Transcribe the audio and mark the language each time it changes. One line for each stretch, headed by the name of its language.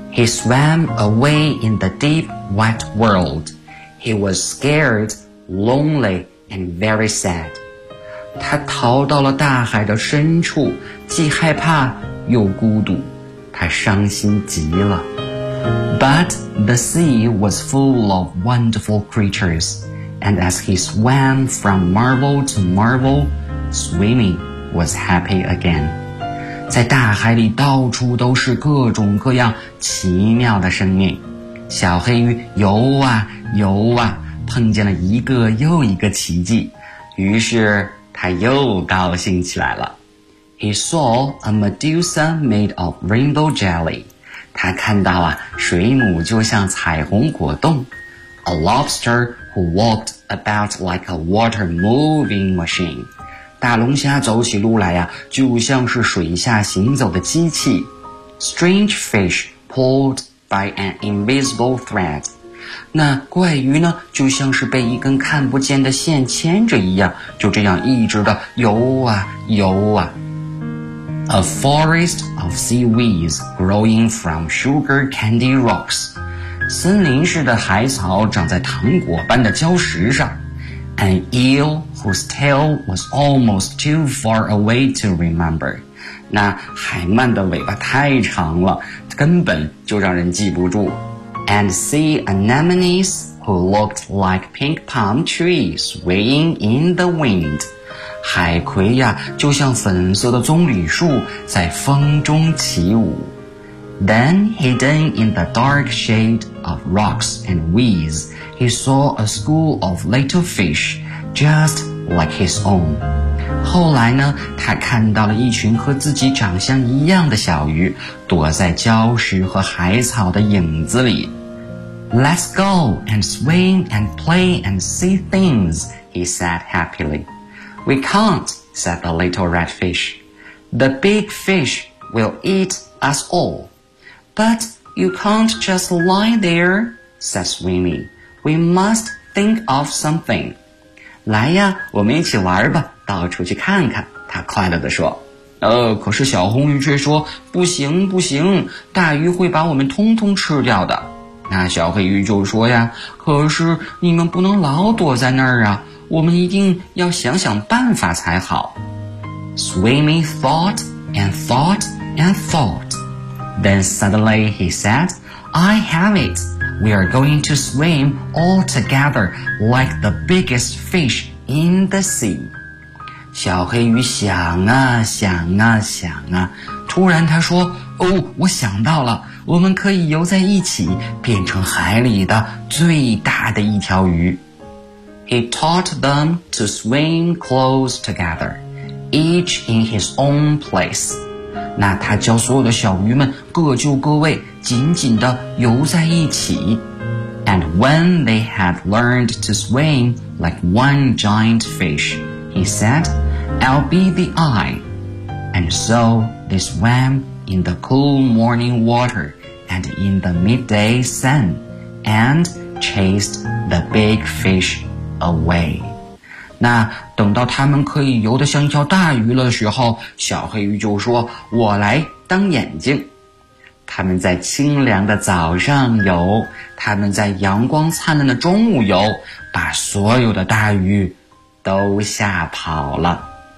English: He swam away in the deep, wet world. He was scared, lonely, and very sad.
Chinese: 他逃到了大海的深处，既害怕又孤独，他伤心极了。
English: But the sea was full of wonderful creatures, and as he swam from marvel to marvel, swimming was happy again.
Chinese: 在大海里到处都是各种各样奇妙的生命，小黑鱼游啊游啊，碰见了一个又一个奇迹。于是他又高兴起来了。
English: He saw a Medusa made of rainbow jelly.
Chinese: 他看到啊，水母就像彩虹果冻。
English: A lobster who walked about like a water moving machine.
Chinese: 大龙虾走起路来啊，就像是水下行走的机器。
English: Strange fish pulled by an invisible thread.
Chinese: 那怪鱼呢，就像是被一根看不见的线牵着一样，就这样一直的游啊游啊。
English: A forest of seaweeds growing from sugar candy rocks.
Chinese: 森林似的海草长在糖果般的礁石上。
English: An eel whose tail was almost too far away to remember.
Chinese: 那海鳗的尾巴太长了，根本就让人记不住。
English: And sea anemones who looked like pink palm trees swaying in the wind.
Chinese: 海葵呀，就像粉色的棕榈树在风中起舞。
English: Then, hidden in the dark shade of rocks and weeds, he saw a school of little fish, just like his own.
Chinese: 后来呢，他看到了一群和自己长相一样的小鱼，躲在礁石和海草的影子里。
English: Let's go and swim and play and see things, he said happily. We can't, said the little red fish. The big fish will eat us all. But you can't just lie there, said Swimmy. We must think of something.
Chinese: 来呀，我们一起玩吧，到处去看看，他快乐地说。可是小红鱼却说，不行不行，大鱼会把我们通通吃掉的。那小黑鱼就说呀，可是你们不能老躲在那儿啊。我们一定要想想办法才好。
English: Swimmy thought and thought and thought. Then suddenly he said, I have it. We are going to swim all together like the biggest fish in the sea.
Chinese: 小黑鱼想啊想啊想啊，突然他说，哦，我想到了，我们可以游在一起，变成海里的最大的一条鱼。
English: He taught them to swim close together, each in his own place.
Chinese: 那他教所有的小鱼们各就各位，紧紧地游在一起。
English: And when they had learned to swim like one giant fish, he said, I'll be the eye. And so they swam in the cool morning water and in the midday sun and chased the big fish. Away.
Chinese: 那等到他们可以游得像一条大鱼的时候，小黑鱼就说，我来当眼睛。他们在清凉的早上游，他们在阳光灿烂的中午游，把所有的大鱼都吓跑了。